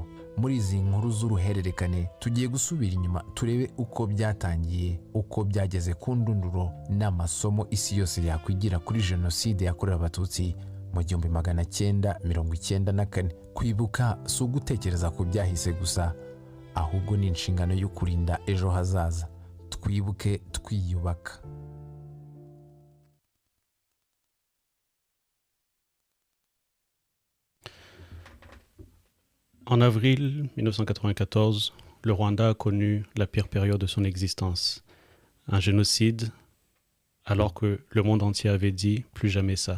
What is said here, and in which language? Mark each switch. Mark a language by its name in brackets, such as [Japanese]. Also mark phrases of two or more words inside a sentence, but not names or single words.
[Kinyarwanda] Muri izi nkuru z'uruhererekane tugiye gusubira inyuma turebe uko byatangiye, uko byageze ku ndunduro n'amasomo isi yose yakwigira kuri jenoside yakorewe Abatutsi mu 1994. Kwibuka si ugutekereza ku byahise gusa, ahubwo ni inshingano yo kurinda ejo hazaza. Twibuke twiyubaka. [French] En avril 1994, le Rwanda a connu la pire période de son existence. Un génocide, alors que le monde entier avait dit plus jamais ça.